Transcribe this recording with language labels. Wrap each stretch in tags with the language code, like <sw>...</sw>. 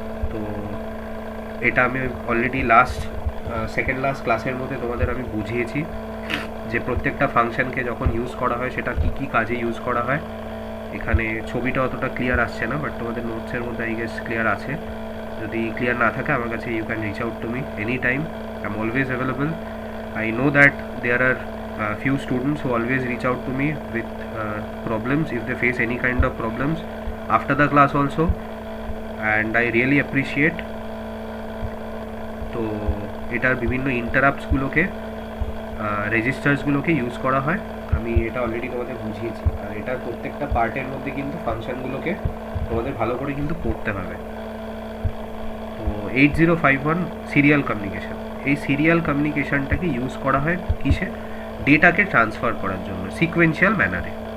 <bn>তো এটা আমি অলরেডি সেকেন্ড লাস্ট ক্লাসের মধ্যে তোমাদের আমি বুঝিয়েছি যে প্রত্যেকটা ফাংশনকে যখন ইউজ করা হয় সেটা কী কী কাজে ইউজ করা হয়। এখানে ছবিটা অতটা ক্লিয়ার আসছে না, বাট তোমাদের নোটসের মধ্যে আই গেস ক্লিয়ার আছে। যদি ক্লিয়ার না থাকে আমার কাছে</bn> <en>You can reach out to me any time, I am always available. I know that there are few students who always reach out to me with problems if they face any kind of problems after the class also, and I really appreciate.</en> <bn>তো এটার বিভিন্ন ইন্টারাপ্টসগুলোকে, রেজিস্টার্সগুলোকে use করা হয়, আমি এটা already তোমাদের বুঝিয়েছি। আর এটার প্রত্যেকটা পার্টের মধ্যে কিন্তু ফাংশনগুলোকে তোমাদের ভালো করে কিন্তু পড়তে হবে। তো 8051 সিরিয়াল কমিউনিকেশন, এই সিরিয়াল কমিউনিকেশনটাকে ইউজ করা হয় কিসে, ডেটাকে ট্রান্সফার করার জন্য সিকোয়েন্সিয়াল ম্যানারে।</bn>